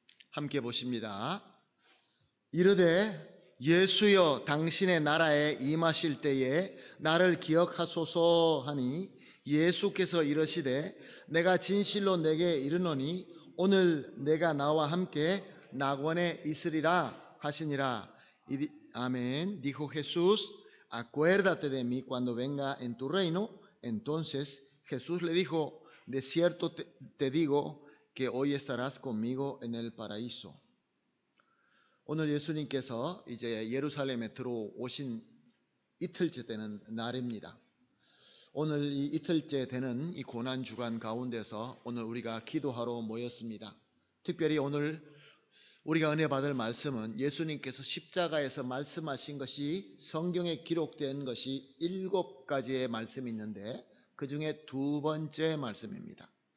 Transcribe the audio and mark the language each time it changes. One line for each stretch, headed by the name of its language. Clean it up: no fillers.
Korean: 함께 보십니다. 이르되 예수여 당신의 나라에 임하실 때에 나를 기억하소서 하니 예수께서 이르시되 내가 진실로 내게 이르노니 오늘 내가 나와 함께 낙원에 있으리라 하시니라.
Spanish: Amén. Dijo Jesús, acuérdate de mí cuando venga en tu reino. Entonces Jesús le dijo, de cierto te digo que hoy estarás conmigo en el paraíso.
Korean: 오늘 예수님께서 이제 예루살렘에 들어오신 이틀째 되는 날입니다. 오늘 이 이틀째 되는 이 고난 주간 가운데서 오늘 우리가 기도하러 모였습니다. 특별히 오늘 우리가 은혜 받을 말씀은 예수님께서 십자가에서 말씀하신 것이 성경에 기록된 것이 7가지의 말씀이 있는데 그 중에 두 번째 말씀입니다.